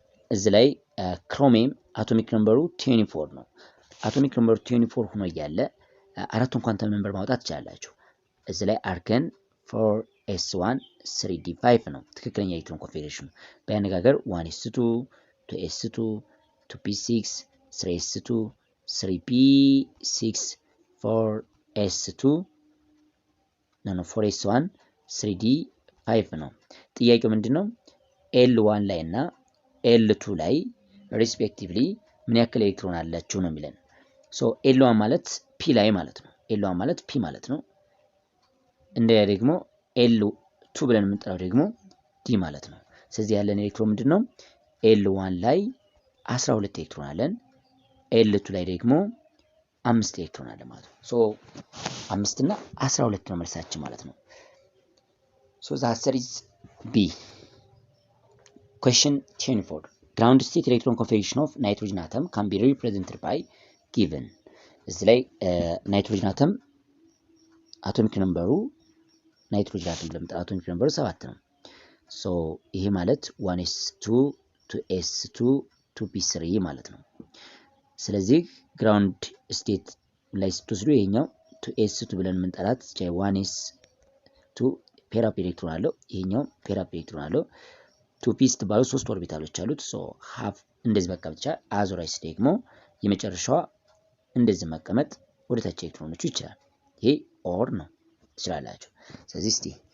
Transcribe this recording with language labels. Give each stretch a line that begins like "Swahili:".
Amharic: እዚህ ላይ ክሮሚየም አቶሚክ ነምበሩ 24 ነው። አቶሚክ ነምበሩ 24 ሆኖ እያለ አራቱን ኳንተም ነምበር ማውጣት ትችላላችሁ። እዚህ ላይ አርገን 4s1 3d5 ነው ትክክለኛ ኤሌክትሮን ኮንፊግሬሽኑ። በአነጋገር 1s2 2s2 2p6 3s2 3p6 4s2 4s1 3d5 ነው። ጥያቄው ምንድነው? L1 ላይ እና L2 ላይ ሪስፔክቲቭሊ ምን ያክል ኤሌክትሮን አላችሁ ነው የሚለን። ሶ L1 ማለት p ላይ ማለት ነው። L1 ማለት p ማለት ነው። እንደያ ደግሞ L2 ብለን የምንጠራው ደግሞ d ማለት ነው። ስለዚህ ያለን ኤሌክትሮን ምንድነው? L1 ላይ 12 ኤሌክትሮን አለን። L2 ላይ ደግሞ 5 ኤሌክትሮን አለ ማለት ነው። ሶ 5 እና 12 ነው መልሳችን ማለት ነው። ሶ
English: the answer is B. Question 24. Ground state electron configuration of nitrogen atom can be represented by given.
Amharic: እዚህ ላይ ናይትሮጅን አተም አቶሚክ ነምበሩ ናይትሮጅን አተም ለምጣ አቶሚክ ነምበሩ 7 ነው። ሶ ይሄ ማለት 1s2 2s2 2p3 ማለት ነው። ስለዚህ ግራውንድ ስቴት ላይ ስትወስዱ ይሄኛው 2s2 ብለን የምንጠራት 1s2 ፔር አፕ ኤሌክትሮን አለው። ይሄኛው ፔር አፕ ኤሌክትሮን አለው። 2p ስትባሉ 3 ኦርቢታሎች አሉት። ሶ ሃፍ እንደዚህ መቀመጥ ይችላል። አዞራይስ ደግሞ የመጨረሻዋ እንደዚህ መቀመጥ ወደ ታች ኤሌክትሮኖቹ ይችላል። ይሄ ኦር ነው ትችላላችሁ። ስለዚህ እስቲ